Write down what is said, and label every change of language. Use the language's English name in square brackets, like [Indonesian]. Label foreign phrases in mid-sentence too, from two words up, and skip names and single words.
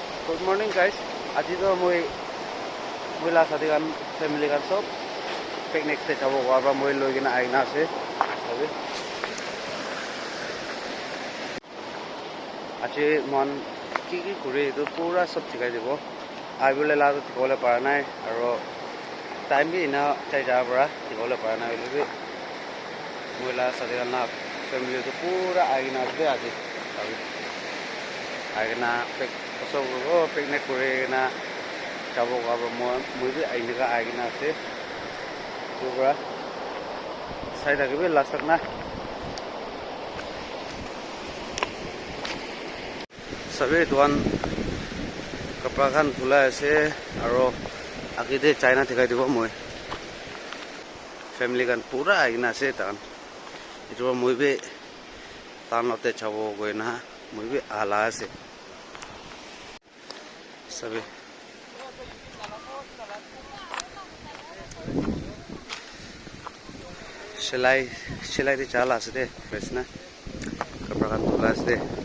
[English] Good morning guys. [Naga Pidgin] Aji to moi la sadi kan family kan sob picnic te jabo aba moi loi kina aina ase sabi. Aji mon ki kure to pura sob sikai dibo. Ai bole la to tikole para nai aro time bi ina chai ja bara tikole para nai bole moi la sadi kan na family to pura aina ase aji sabi. Aina picnic kure na jabo aba moi bi aina ka aina ase. Pura sai da ke last tak na sabi tuan kapra kan thula ase aro agide China thikai dibo moi family kan pura aina ase tan itu moi be tan lote chabo goina moi be ala ase sabi Selai di chala ase de besna kapra kan thula ase de